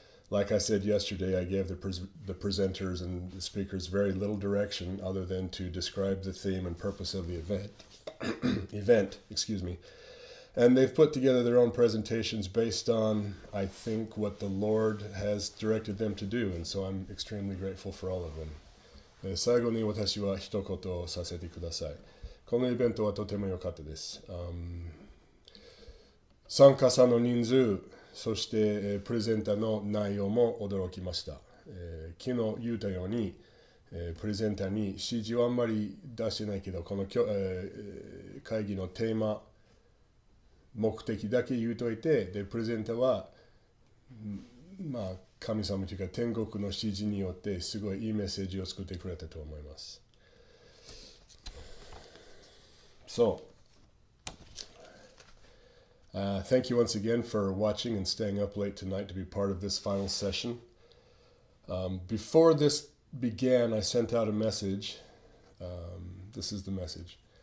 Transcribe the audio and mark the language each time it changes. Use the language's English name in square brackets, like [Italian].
[English] Like I said yesterday, I gave the presenters and the speakers very little direction other than to describe the theme and purpose of the event. And they've put together their own presentations based on, I think, what the Lord has directed them to do. And so I'm extremely grateful for all of them. [Japanese] 最後に私は一言させてください。このイベントはとても良かったです。参加者の人数、そしてプレゼンターの内容も驚きました。昨日言ったように、プレゼンターに指示はあんまり出してないけど、この会議のテーマ、目的だけ言うといて、でプレゼンターは、神様というか天国の指示によってすごいいいメッセージを作ってくれたと思います。 [English] So, thank you once again for watching and staying up late tonight to be part of this final session. Before this began, I sent out a message. This is the message.